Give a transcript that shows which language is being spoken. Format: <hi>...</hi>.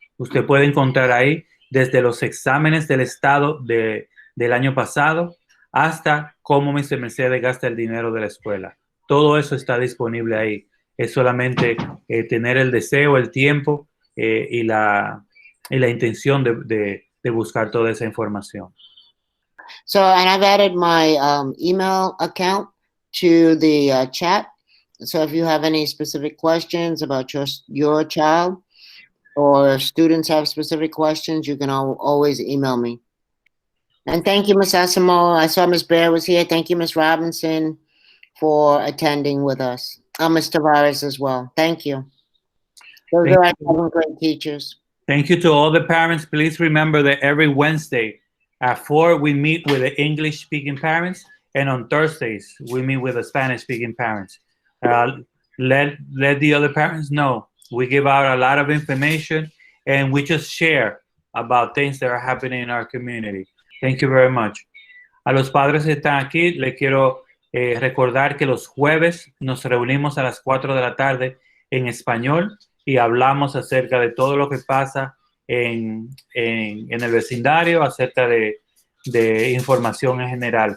<es>Usted puede encontrar ahí desde los exámenes del estado del año pasado hasta cómo Mr. Mercedes gasta el dinero de la escuela. Todo eso está disponible ahí. Es solamente tener el deseo, el tiempo y la intención de buscar toda esa información.</es> <en>So, and I've added my email account to the chat. So if you have any specific questions about just your child, or if students have specific questions, you can always email me. And thank you, Ms. Asimo. I saw Ms. Bear was here. Thank you, Ms. Robinson, for attending with us. Ms. Tavares as well. Thank you. Those are our 7 grade teachers. Thank you to all the parents. Please remember that every Wednesday at 4, we meet with the English-speaking parents, and on Thursdays, we meet with the Spanish-speaking parents. Let the other parents know. We give out a lot of information, and we just share about things that are happening in our community. Thank you very much.</en> <es>A los padres que están aquí, les quiero recordar que los jueves nos reunimos a las 4 de la tarde en español y hablamos acerca de todo lo que pasa en el vecindario, acerca de información en general.</es>